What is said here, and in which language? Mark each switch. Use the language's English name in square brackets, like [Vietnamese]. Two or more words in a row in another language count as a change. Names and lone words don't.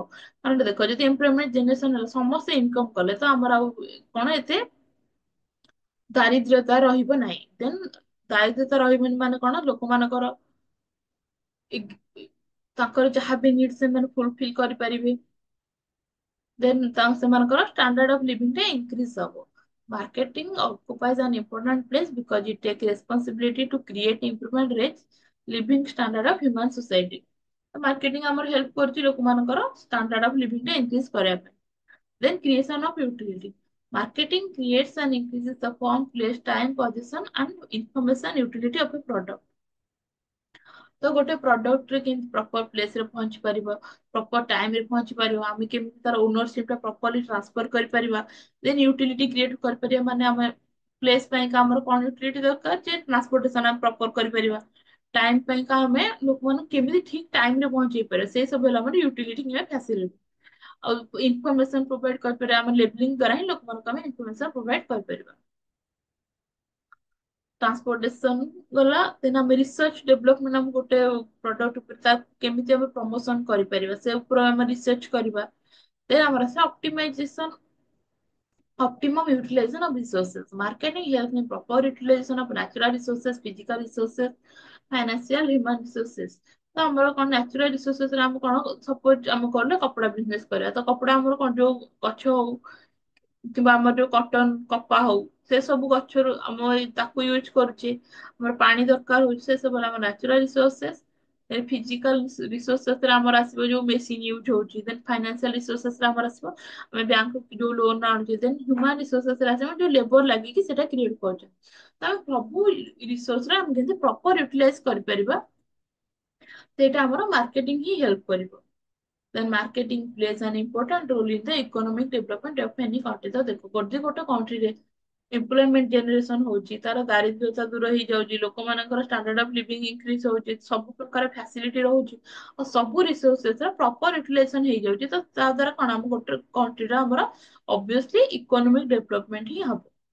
[Odia] କାରଣ ଦେଖ ଯଦି [English] employment generation [Odia] ହେଲା, ସମସ୍ତେ ଇନକମ କଲେ, ତ ଆମର ଆଉ କଣ ଏତେ ଦାରିଦ୍ର୍ୟତା ରହିବ ନାହିଁ। ଦେନ୍ ଦାରିଦ୍ର୍ୟତା ରହିବନି ମାନେ କଣ, ଲୋକମାନଙ୍କର ତାଙ୍କର ଯାହା ବି ନିଡ୍ ସେମାନେ ଫୁଲଫିଲ କରିପାରିବେ। ଦେନ୍ ସେମାନଙ୍କର [English] standard of living [Odia] ଟା ଇନକ୍ରିଜ ହବ। [English] Marketing occupies an important place because it takes responsibility to create improvement rates, living standard of human society. [Odia] Marketing ଆମର help କରୁଛି ଲୋକମାନଙ୍କର [English] standard of living [Odia] ଟା increase କରିବା ପାଇଁ. [English] Then creation of utility. Marketing creates and increases the form, place, time, position, and information utility of a product. [Odia] ତ ଗୋଟେ ପ୍ରଡକ୍ଟରେ କେମିତି [English] proper placeରେ [Odia] ପହଞ୍ଚି ପାରିବ, [English] proper timeରେ [Odia] ପହଞ୍ଚି ପାରିବ, ଆମେ କେମିତି ତାର ଓନରସିପ ଟା [English] properly transfer [Odia] କରିପାରିବା, [English] then utility create [Odia] କରିପାରିବା, ମାନେ ଆମେ ପ୍ଲେସ ପାଇଁକା ଆମର କଣ ୟୁଟିଲିଟି ଦରକାର, ଯେ ଟ୍ରାନ୍ସପୋର୍ଟେସନ ଆମେ ପ୍ରପର କରିପାରିବା, ଟାଇମ ପାଇଁକା ଆମେ ଲୋକମାନଙ୍କୁ କେମିତି ଠିକ ଟାଇମରେ ପହଞ୍ଚେଇ ପାରିବା, ସେଇ ସବୁ ହେଲା ଆମର ୟୁଟିଲିଟି କିମ୍ବା ଫ୍ୟାସିଲିଟି। ଆଉ [English] information provide [Odia] କରିପାରିବା, ଆମ ଲେବଲିଂ ଦ୍ୱାରା ହିଁ ଲୋକମାନଙ୍କୁ ଆମେ [English] information provide [Odia] କରିପାରିବା। ଟ୍ରାନ୍ସପୋର୍ଟେସନ ଗଲା, ଦେନ୍ ଆମେ [English] research development, [Odia] ଆମେ ଗୋଟେ ପ୍ରଡକ୍ଟ ଉପରେ ତା କେମିତି ଆମେ ପ୍ରମୋସନ କରିପାରିବା ସେ ଉପରେ ଆମେ ରିସର୍ଚ୍ଚ କରିବା। ଦେନ୍ ଆମର ଆସେ ଅପ୍ଟିମାଇଜେସନ, [English] optimum utilization of resources. Marketing helps in proper utilization of natural resources, physical resources, financial, human resources. [Odia] ତ ଆମର କଣ [English] natural resources [Odia] ରେ ଆମେ କଣ ସପୋଜ ଆମେ କଲେ କପଡା ବିଜନେସ କରିବା, ତ କପଡା ଆମର କଣ ଯୋଉ ଗଛ ହଉ କିମ୍ବା ଆମର ଯୋଉ କଟନ କପା ହଉ ସେ ସବୁ ଗଛରୁ ଆମ ତାକୁ ୟୁଜ କରୁଛେ, ଆମର ପାଣି ଦରକାର ହଉଛି, ସେ ସବୁ ହେଲା ଆମର [English] natural resources. physical resources [Odia] ରେ ଆମର ଆସିବ ଯୋଉ [English] machine use [Odia] ହଉଛି, [English] then financial resources [Odia] ରେ ଆମର ଆସିବ ଆମେ ବ୍ୟାଙ୍କରୁ ଯୋଉ ଲୋନ ଆଣୁଛେ, [English] then human resources [Odia] ରେ ଆସିବ ଯୋଉ ଲେବର ଲାଗିକି ସେଟା କ୍ରିଏଟ କରୁଛେ। ତ ଆମେ ସବୁ ରିସୋର୍ସ ରେ ଆମେ କେମିତି [English] proper utilize [Odia] କରିପାରିବା, ସେଇଟା ଆମର ମାର୍କେଟିଂ ହିଁ ହେଲ୍ପ କରିବ। [English] Then marketing plays an important role in the economic development of any country। [Odia] ତ ଦେଖ ଗୋଟେ [English] countryରେ employment generation [Odia] ହଉଛି, ତାର ଦାରିଦ୍ର୍ୟତା ଦୂର ହେଇଯାଉଛି, ଲୋକମାନଙ୍କର [English] standard of living increase [Odia] ହଉଛି, ସବୁ ପ୍ରକାର ଫ୍ୟାସିଲିଟି ରହୁଛି, ଆଉ ସବୁ ରିସୋର୍ସେସ ର [English] proper utilization [Odia] ହେଇଯାଉଛି, ତ ତା ଦ୍ୱାରା କଣ ଆମ ଗୋଟେ କଣ୍ଟ୍ରିର ଆମର [English] obviously economic development [Odia] ହିଁ ହବ।